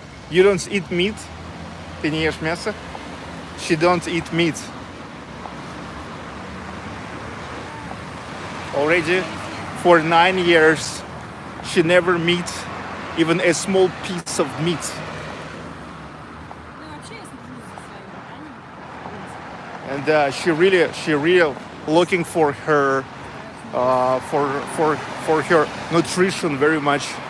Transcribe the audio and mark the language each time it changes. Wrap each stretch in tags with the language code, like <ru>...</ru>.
<en>You don't eat meat.</en> <ru>Ты не ешь мясо?</ru> <en>She don't eat meat. Already for 9 years, she never meet even a small piece of meat.</en> <ru>Ну, вообще, я слежу за своим питанием.</ru> <en>And she really looking for her for her nutrition very much.</en>